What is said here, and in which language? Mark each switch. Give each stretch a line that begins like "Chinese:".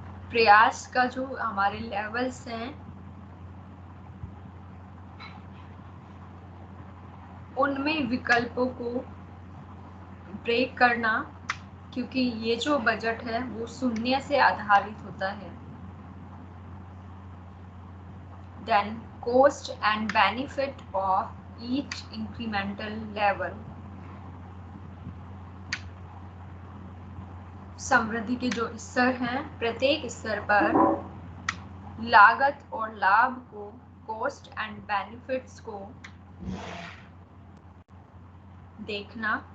Hindi: प्रयास का जो हमारे लेवल्स हैं उनमें विकल्पों को ब्रेक करना, क्योंकि ये जो बजट है वो शून्य से आधारित होता है।
English: Then cost and benefit of each incremental level.
Hindi: समृद्धि के जो स्तर हैं, प्रत्येक स्तर पर लागत और लाभ को, कॉस्ट एंड बेनिफिट्स को देखना।